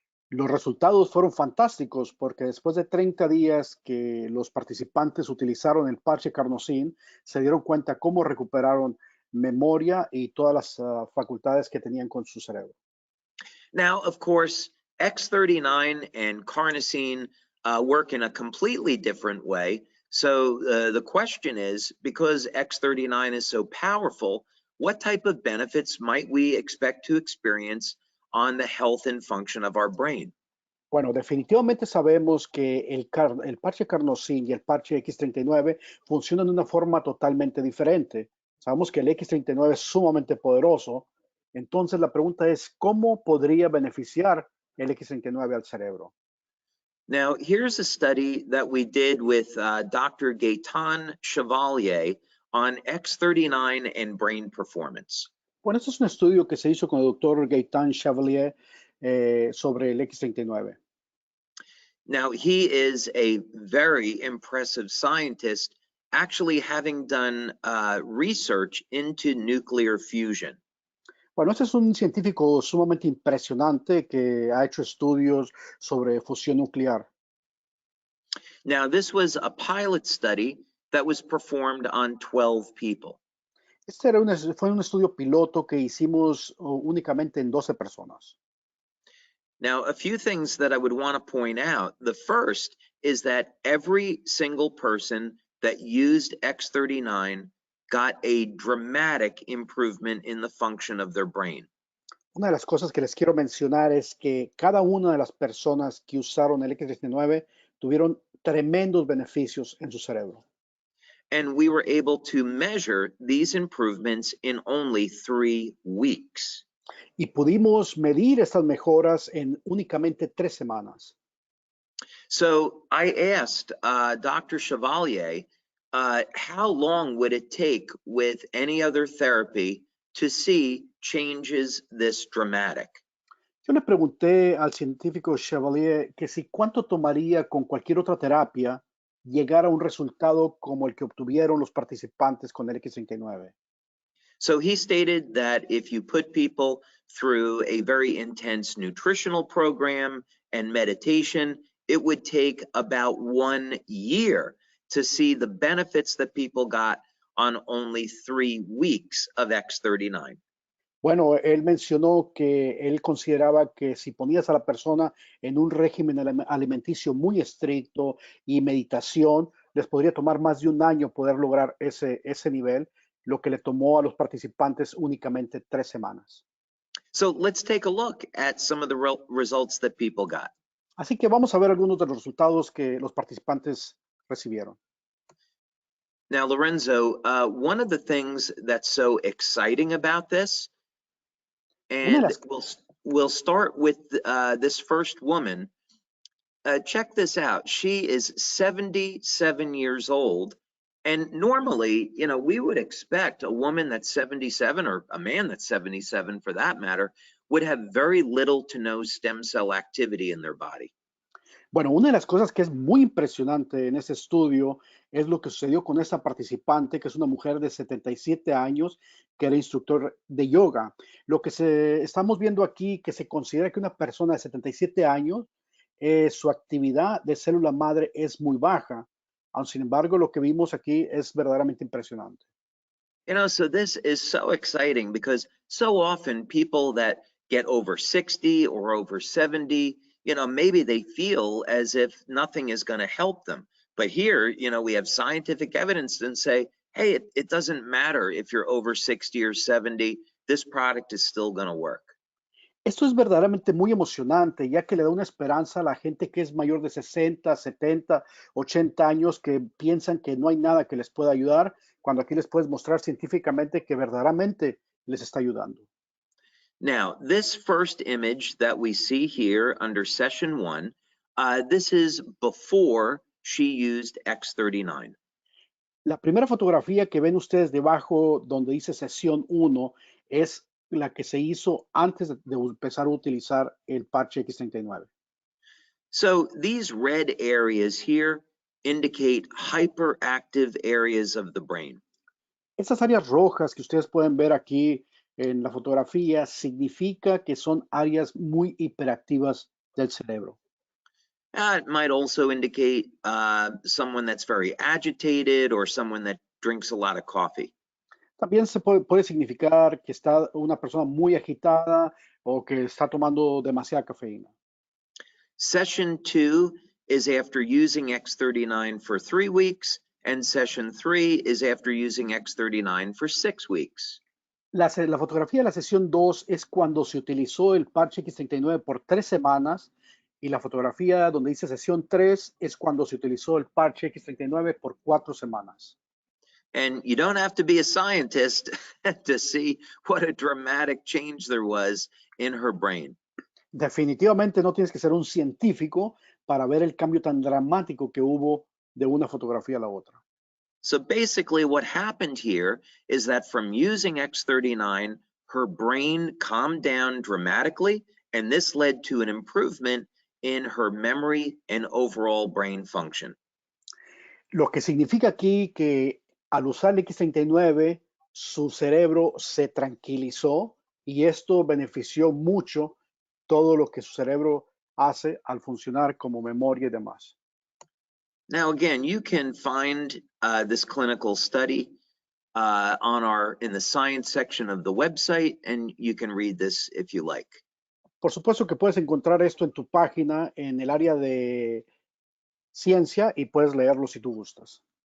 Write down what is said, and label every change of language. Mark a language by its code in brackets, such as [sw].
[es] Los resultados fueron fantásticos porque después de 30 días que los participantes utilizaron el parche carnosine, se dieron cuenta cómo recuperaron memoria y todas las facultades que tenían con su cerebro. [en] Now, of course, X39 and carnosine work in a completely different way. So the question is, because X39 is so powerful, what type of benefits might we expect to experience on the health and function of our brain? [es] Bueno, definitivamente sabemos que el parche carnosín y el parche X39 funcionan de una forma totalmente diferente. Sabemos que el X39 es sumamente poderoso. Entonces la pregunta es, ¿cómo podría beneficiar el X39 al cerebro? [en] Now, here's a study that we did with Dr. Gaetan Chevalier on X39 and brain performance. [es] Bueno, este es un estudio que se hizo con el doctor Gaetan Chevalier sobre el X39. [en] Now, he is a very impressive scientist, actually having done research into nuclear fusion. [es] Bueno, este es un científico sumamente impresionante que ha hecho estudios sobre fusión nuclear. [en] Now, this was a pilot study that was performed on 12 people. [es] Este fue un estudio piloto que hicimos únicamente en 12 personas. [en] Now, a few things that I would want to point out. The first is that every single person that used X39 got a dramatic improvement in the function of their brain. [es] Una de las cosas que les quiero mencionar es que cada una de las personas que usaron el X39 tuvieron tremendos beneficios en su cerebro. [en] And we were able to measure these improvements in only 3 weeks. [es] Y pudimos medir estas mejoras en únicamente 3 semanas. [en] So I asked Dr. Chevalier, how long would it take with any other therapy to see changes this dramatic? [es] Yo le pregunté al científico Chevalier que si cuánto tomaría con cualquier otra terapia llegar a un resultado como el que obtuvieron los participantes con el X39. [en] So he stated that if you put people through a very intense nutritional program and meditation, it would take about 1 year to see the benefits that people got on only 3 weeks of X39. [es] Bueno, él mencionó que él consideraba que si ponías a la persona en un régimen alimenticio muy estricto y meditación, les podría tomar más de 1 año poder lograr ese nivel, lo que le tomó a los participantes únicamente 3 semanas. [en] So let's take a look at some of the results that people got. [es] Así que vamos a ver algunos de los resultados que los participantes recibieron. [en] Now, Lorenzo, one of the things that's so exciting about this, and we'll start with this first woman. Check this out. She is 77 years old. And normally, you know, we would expect a woman that's 77 or a man that's 77 for that matter would have very little to no stem cell activity in their body. [es] Bueno, una de las cosas que es muy impresionante en este estudio es lo que sucedió con esta participante, que es una mujer de 77 años, que era instructor de yoga. Lo que estamos viendo aquí, que se considera que una persona de 77 años, su actividad de célula madre es muy baja. Sin embargo, lo que vimos aquí es verdaderamente impresionante. [en] You know, so this is so exciting because so often people that get over 60 or over 70, you know, maybe they feel as if nothing is going to help them. But here, you know, we have scientific evidence and say, hey, it doesn't matter if you're over 60 or 70, this product is still going to work. [es] Esto es verdaderamente muy emocionante, ya que le da una esperanza a la gente que es mayor de 60, 70, 80 años, que piensan que no hay nada que les pueda ayudar, cuando aquí les puedes mostrar científicamente que verdaderamente les está ayudando. [en] Now, this first image that we see here under session 1, this is before she used X39. [es] La primera fotografía que ven ustedes debajo donde dice sesión 1 es la que se hizo antes de empezar a utilizar el parche X39. [en] So these red areas here indicate hyperactive areas of the brain. [es] Estas áreas rojas que ustedes pueden ver aquí en la fotografía significa que son áreas muy hiperactivas del cerebro. [en] It might also indicate someone that's very agitated or someone that drinks a lot of coffee. [es] También se puede significar que está una persona muy agitada o que está tomando demasiada cafeína. [en] Session 2 is after using X39 for 3 weeks, And session 3 is after using X39 for 6 weeks. [es] La fotografía de la sesión 2 es cuando se utilizó el parche X39 por 3 semanas y la fotografía donde dice sesión 3 es cuando se utilizó el parche X39 por 4 semanas. [en] And you don't have to be a scientist to see what a dramatic change there was in her brain. [es] Definitivamente no tienes que ser un científico para ver el cambio tan dramático que hubo de una fotografía a la otra. [en] So basically what happened here is that from using X39, her brain calmed down dramatically, and this led to an improvement in her memory and overall brain function. [es] Lo que significa aquí que al usar el X39, su cerebro se tranquilizó y esto benefició mucho todo lo que su cerebro hace al funcionar como memoria y demás. [en] Now, again, you can find this clinical study in the science section of the website, and you can read this if you like. [es] Por supuesto que puedes encontrar esto en tu página en el área de ciencia y puedes leerlo si tú gustas.